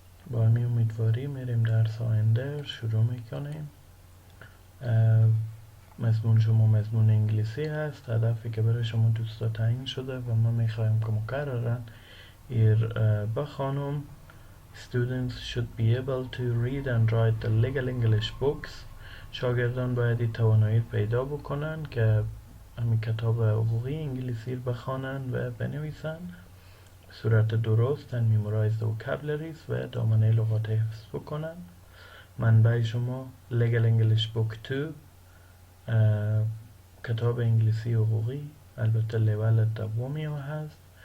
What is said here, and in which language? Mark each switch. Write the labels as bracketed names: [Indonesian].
[Persian] با همین امیدواری میریم درس آینده شروع میکنیم. مضمون شما مضمون انگلیسی هست. هدفی که برای شما دوستا تعیین شده و ما میخوایم که مکررن ایر بخوانم. [English] Students should be able to read and write the legal English books. [Persian] شاگردان باید توانایی پیدا بکنن که همین کتاب حقوقی انگلیسی رو بخوانن و بنویسن به صورت درست [English] and memorize the vocabularies [Persian] و دامنه لغات حفظ بکنن. منبع شما legal English book 2 کتاب انگلیسی حقوقی، البته لیول دومی ها هست.